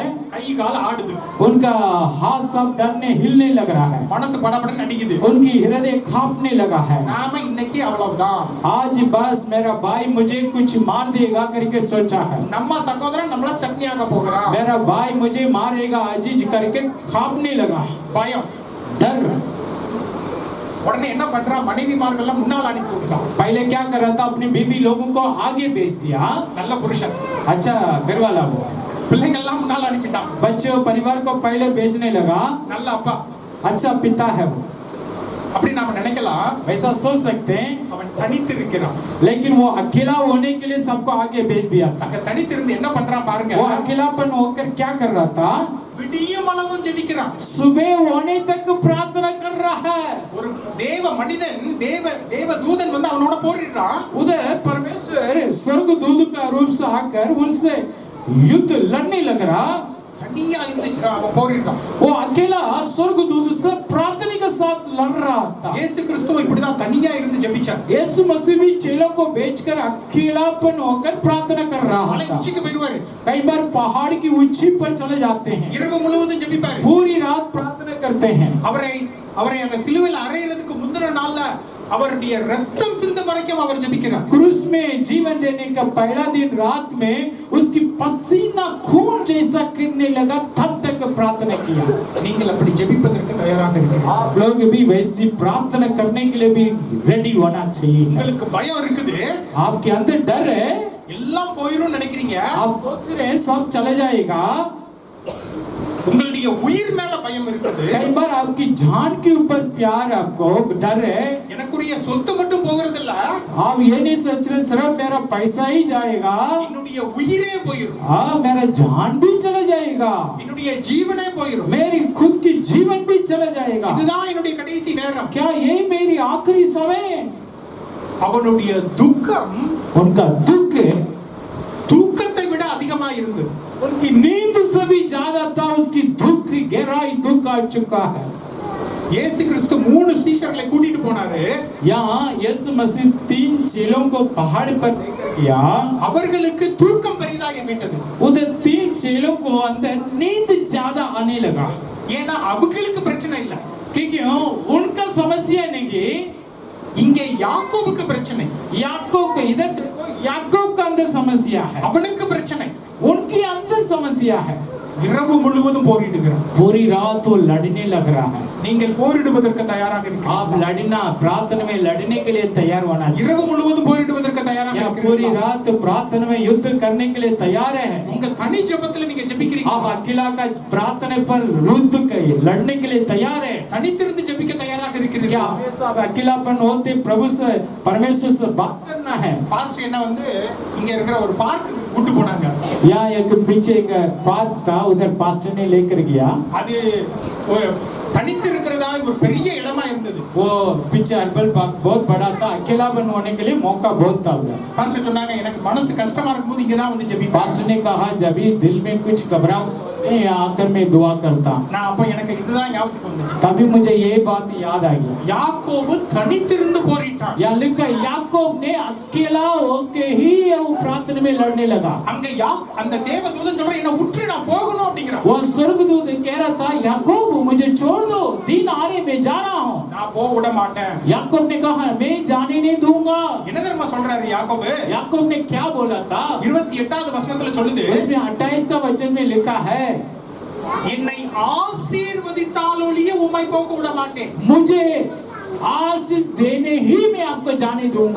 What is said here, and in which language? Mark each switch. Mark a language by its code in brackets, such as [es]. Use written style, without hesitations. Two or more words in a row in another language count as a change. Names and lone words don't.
[ta] கை கால் ஆடுது, [hi] उनका हाथ सब डरने हिलने लग रहा है, [ta] மனசு படபடன்னு அடிக்குது। [hi] उनकी हृदय कांपने लगा है। [ta] நாம இன்னைக்கு அவ்வளவுதான், [hi] आज बस मेरा भाई मुझे कुछ मार देगा करके सोचा है, [ta] நம்ம சகோதரன் நம்மள சட்னியாக போகிறான்। [hi] मेरा भाई मुझे मारेगा अजीज करके कांपने लगा, [ta] பயம்। [hi] डर। [ta] உடனே என்ன பண்றான், மனைவிமார்கள்லாம் முன்னால் அனுப்பி விட்டுட்டான்। [hi] पहले क्या कर रहा था, अपनी बीबी लोगों को आगे भेज दिया। [ta] நல்ல புருஷன், [hi] अच्छा घर वाला वो, [ta] பிள்ளைங்கள்லாம் முன்னால் அனுப்பிட்டான்। [hi] बच्चों परिवार को पहले भेजने लगा। [ta] நல்ல அப்பா। [hi] अच्छा पिता है वो, [ta] அப்படி நாம நினைக்கலாம், [hi] वैसा सोच सकते हैं, [ta] அவன் தனித்து இருக்கிறான்। [hi] लेकिन वो अकेला होने के लिए सबको आगे भेज दिया था। [ta] அங்க தனித்து இருந்து என்ன பண்றான் பாருங்க, [hi] वो अकेलापन होकर क्या कर रहा था, [ta] விடியும் அளவும் ஜெபிக்கிறான்। [hi] सुबह होने तक प्रार्थना कर रहा है। [ta] ஒரு தேவ மனிதன், தேவ தூதன் வந்து அவனோட போரிடுறான்। [hi] उधर परमेश्वर स्वर्गदूत का रूप से आकर उनसे युद्ध लड़ने लग रहा। [ta] தனியா இருந்து அவன் போரிடுறான்। [hi] वो अकेला स्वर्गदूत से प्रार्थना के साथ लड़ रहा था। [ta] இயேசு கிறிஸ்து இப்படிதான் தனியா இருந்து ஜெபிச்சார்। [hi] यीशु मसीह भी चेलों को भेजकर अकेलापन होकर प्रार्थना कर रहा [ta] மலை [hi] था। [ta] உச்சிக்கு போயிடுவாரு, [hi] कई बार पहाड़ की ऊंची पर चले जाते हैं, [ta] இரவு முழுவதும் ஜெபிப்பாரு। [hi] पूरी रात प्रार्थना करते हैं। [ta] அவரை அங்க சிலுவையில் அறையிறதுக்கு முந்தின நாள்ல அவருடைய ரத்தம் சிந்த வரைக்கும் அவர் ஜெபிக்கிறார்। [hi] क्रूस में जीवन देने का पहला दिन रात में उसकी पसीना खून जैसा गिरने लगा, तब तक प्रार्थना किया। [ta] நீங்கள் அப்படி ஜெபிப்பதற்கு தயாராக இருக்கிறீர்கள்? [hi] आप लोग भी वैसी प्रार्थना करने के लिए भी रेडी होना चाहिए। [ta] உங்களுக்கு பயம் இருக்குது, [hi] आपके अंदर डर है, [ta] எல்லாம் போயிரும் நினைக்கிறீங்க, [hi] आप सोच रहे हैं सब चला जाएगा। [ta] உங்களுடைய உயிர் மேல பயம் இருக்குது। [hi] कई बार आपकी जान के ऊपर प्यार, आपको डर है। [ta] எனக்குரிய சொத்து மட்டும் போகிறது இல்ல, [hi] आप ये नहीं सोच रहे सिर्फ मेरा पैसा ही जाएगा, [ta] என்னுடைய உயிரே போயிரும், [hi] हाँ मेरा जान भी चला जाएगा, [ta] என்னுடைய ஜீவனே போயிரும்। [hi] मेरी खुद की जीवन भी चला जाएगा। [ta] இதுதான் என்னுடைய கடைசி நேரம்। [hi] क्या यही मेरी आखिरी समय? [ta] அவனுடைய துக்கம் [hi] उनका दुख [ta] தூக்கத்தை விட அதிகமா இருந்தது। [hi] उनकी नींद से भी ज्यादा था, उसकी दुख गहराई दुख आ चुका है। [ta] இயேசு கிறிஸ்து 3 சீஷர்களை கூட்டிட்டு போனாரு। [hi] यहाँ यीशु मसीह 3 चेलों को पहाड़ पर लेकर गया। [ta] அவர்களுக்கு தூக்கம் பெரிதாக மீட்டது। [hi] उधर 3 चेलों को अंदर नींद ज्यादा आने लगा, [ta] ஏன்னா அவங்களுக்கு பிரச்சனை இல்ல, [hi] क्योंकि उनका समस्या नहीं। [ta] இங்கே யாக்கோபுக்கு பிரச்சனை। [hi] याकूब को इधर देखो, याकूब का अंदर समस्या है, [ta] அவனுக்கு பிரச்சனை। [hi] उनके अंदर समस्या है। [ta] இரவு முழுவதும் போரிடுகிறார். [hi] पूरी रात वो लड़ने लग रहा है. [ta] நீங்கள் போரிடுவதற்கு தயாராக [hi] आप [ta] இருக்கிறீர்கள். [hi] लड़ना प्रार्थना में लड़ने के लिए तैयार होना चाहिए. [ta] இரவு முழுவதும் போரிடுவதற்கு தயாராக [hi] या पूरी [ta] இருக்கிறீர்களா? [hi] रात प्रार्थना में युद्ध करने के लिए तैयार है. [ta] உங்க தனி ஜெபத்துல நீங்க [hi] आप [ta] ஜெபிக்கிறீங்க. [hi] अकेला का प्रार्थना पर युद्ध लड़ने के लिए तैयार है. [ta] தனித்திருந்து ஜெபிக்க தயாராக [hi] क्या [ta] இருக்கிறீர்களா? [hi] हमेशा अकेलापन होते प्रभु से परमेश्वर से बात करना है. [ta] பாஸ்டர் என்ன வந்து இங்க இருக்கிற ஒரு பார்க்கு கூட்டு போனாங்க. [hi] यहाँ एक पीछे एक पार्क था, उधर पास्टर ने लेकर गया. [ta] அது ஒரு தனித்து இருக்கிறதா ஒரு பெரிய இடமா இருந்தது. [hi] वो पीछे अर्बल पार्क बहुत बड़ा था, अकेलापन होने के लिए मौका बहुत था उधर. [ta] பாஸ்டர் சொன்னாங்க எனக்கு மனசு கஷ்டமா இருக்கும்போது இங்க தான் வந்து ஜெபிப்பேன். [hi] पास्टर ने कहा जब भी दिल में कुछ घबराहट होती है, यहाँ आकर मैं दुआ करता. [ta] நான் அப்ப எனக்கு இதுதான் ஞாபகத்துக்கு வந்துச்சு. [hi] तभी मुझे ये बात याद आ गई. [ta] யாக்கோபு தனித்திருந்து போரிட்டான். [hi] यहाँ लिखा याकूब ने अकेला होके ही वो प्रार्थना में लड़ने लगा. [ta] அங்க அந்த தேவதூதன் சொல்றான் என்ன விட்டு நான் போகணும் அப்படிங்கறான். [hi] वो स्वर्गदूत कह रहा था याकूब मुझे छोड़ दो, दिन आ रहे मैं जा रहा हूँ. [ta] நான் போக விட மாட்டேன். [hi] याकूब ने कहा मैं जाने नहीं दूंगा. [ta] என்ன தெரியுமா சொல்றாரு யாக்கோபு? [hi] याकूब ने क्या बोला था? [ta] 28வது வசனத்துல சொல்லுது [hi] उसमें 28 का वचन में लिखा है [ta] என்னை ஆசீர்வதித்தால் ஒழிய உம்மை போக விட மாட்டேன். [hi] मुझे आशीष देने ही मैं आपको जाने दूंगा.